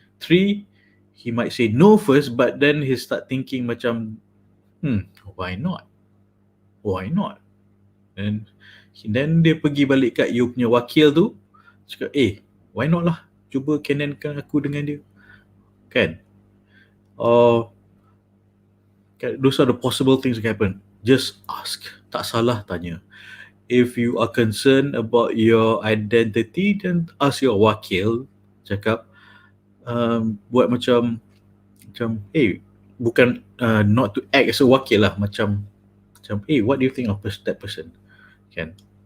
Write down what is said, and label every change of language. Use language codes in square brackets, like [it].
[en] Three, he might say no first, but then he start thinking macam, why not? And then [ms] dia pergi balik kat you punya wakil tu, cakap, [en] why not [ms] lah, cuba kenankan aku dengan dia, kan? [en] Those are the possible things that happen. Just ask, [ms] tak salah tanya. [en] If you are concerned about your identity, then ask your wakil, cakap, buat macam bukan not to act as a wakil lah, macam what do you think of that person, kan?